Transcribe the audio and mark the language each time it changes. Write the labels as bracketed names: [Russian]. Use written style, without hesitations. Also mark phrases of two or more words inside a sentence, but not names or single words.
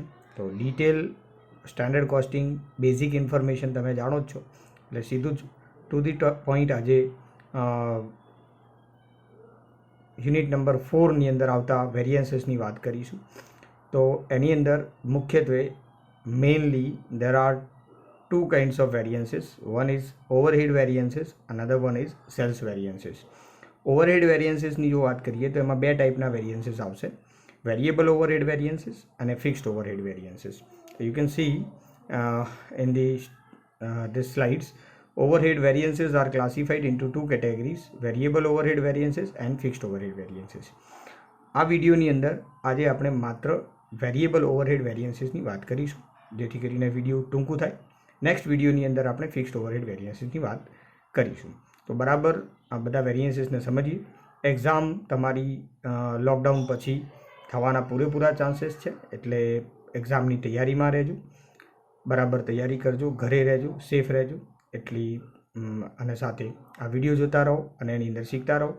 [Gujarati] તો [English] detail standard costing basic information [Gujarati] તમે જાણો જ છો, એટલે સીધું જ [English] to the point [Gujarati] આજે [English] unit number [Gujarati] 4ની અંદર આવતા વેરિયન્સીસની વાત કરીશું. તો એની અંદર મુખ્યત્વે [English] mainly there are two kinds of variances. One is overhead variances, another one is sales variances. Overhead variances [Gujarati] ની જો વાત કરીએ તો એમાં બે ટાઈપના વેરિયન્સીસ આવશે, [English] variable overhead variances [Gujarati] અને [English] fixed overhead variances. You can see in this slides, overhead variances are classified into two categories, variable overhead variances and fixed overhead variances. [Gujarati] આ વિડીયોની અંદર આજે આપણે માત્ર [English] variable overhead variances [Gujarati] વાત કરીશું, જેથી કરીને વિડીયો ટૂંકું થાય. [English] next video [Gujarati] અંદર આપણે [English] fixed overhead variances [Gujarati] વાત કરીશું. તો બરાબર આ બધા વેરિયન્સીસને સમજીએ. એક્ઝામ તમારી લોકડાઉન પછી થવાના પૂરેપૂરા ચાન્સીસ છે, એટલે એક્ઝામની તૈયારીમાં રહેજો, બરાબર તૈયારી કરજો, ઘરે રહેજો, સેફ રહેજો એટલી અને સાથે આ વિડીયો જોતા રહો અને એની અંદર શીખતા રહો.